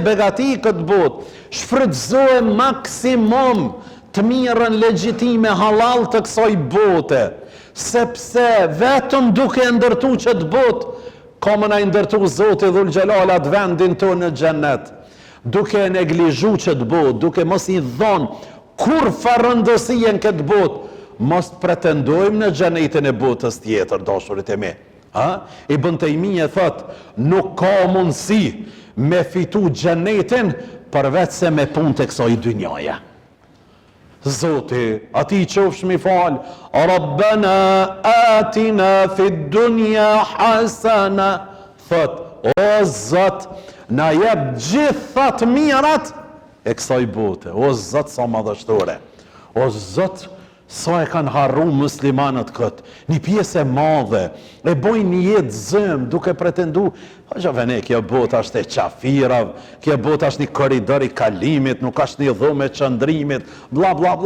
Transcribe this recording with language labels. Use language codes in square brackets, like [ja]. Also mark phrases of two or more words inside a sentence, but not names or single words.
[sq] begati këtë botë, shfrytëzoje maksimum të mirën legjitime halal të kësaj bote, sepse vetëm duke ndërtu qëtë botë, ka më na ndërtu Zoti Dhul Xhelal atë vendin tonë në xhennet, duke neglizhu qëtë botë, duke mos I dhonë kur farëndësien këtë botë, mos pretendojmë në xhenetin e botës tjetër, dashurit e mi. Ibn Taymija thot, nuk ka mundësi me fitu xhenetin përveç se me punë të kësaj dynjaje. Zoti, ati qofsh mi fal, [ar] ربنا آتنا في الدنيا حسنة, [sq] thot, o Zot, na jep gjithat mirat e kësaj bote, o Zot sa madhështore, o Zot sa e kanë harru muslimanët këtë, një pjesë e madhe, e bojnë një jetë zëmë, duke pretendu, ne, kjo botë është e qafirav, kjo botë është një koridor i kalimit, nuk është një dhume qëndrimit, bla bla bla.